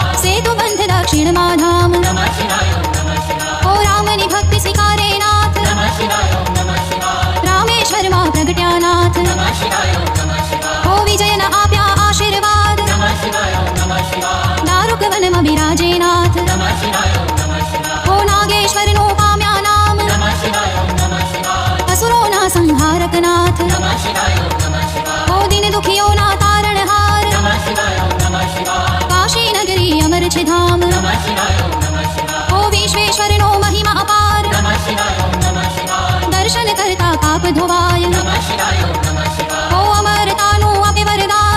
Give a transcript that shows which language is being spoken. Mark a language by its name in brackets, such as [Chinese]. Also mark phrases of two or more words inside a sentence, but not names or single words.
[Gujarati] સેતુ બંધ દક્ષિણ મા ધામ [Sanskrit] नमः शिवाय ओम नमः शिवाय [Gujarati] ઓ રામની ભક્તિ સ્વીકારે નાથ [Sanskrit] नमः शिवाय ओम नमः शिवाय [Gujarati] રામેશ્વર મા પ્રગટ્યાનાથ [Sanskrit] नमः शिवाय ओम नमः शिवाय [Gujarati] ઓ વિજયન આપ્યા આશીર્વાદ [Sanskrit] नमः शिवाय ओम नमः शिवाय [Gujarati] દારુક વન મા વિરાજે નાથ [Sanskrit] नमः शिवाय ओम नमः शिवाय [Gujarati] ઓ નાગેશ્વર નો પામ્યા નામ [Sanskrit] नमः शिवाय ओम नमः शिवाय [Gujarati] અસુરો ના સંહારક નાથ [Sanskrit] नमः शिवाय ओम नमः शिवाय [Gujarati] ઓ દિન દુખિયો ના તારણહાર [Sanskrit] नमः शिवाय ओम नमः शिवाय [Gujarati] કાશી નગરી અમર છે ધામ [Sanskrit] नमः शिवाय ओम नमः शिवाय [Gujarati] ઓ વિશ્વેશ્વર નો મહિમા અપાર [Sanskrit] नमः शिवाय ओम नमः शिवाय [Gujarati] દર્શન કરતા પાપ ધોવાય [Sanskrit] नमः शिवाय ओम नमः शिवाय [Gujarati] ઓ અમરતા નો અપિ વરદાન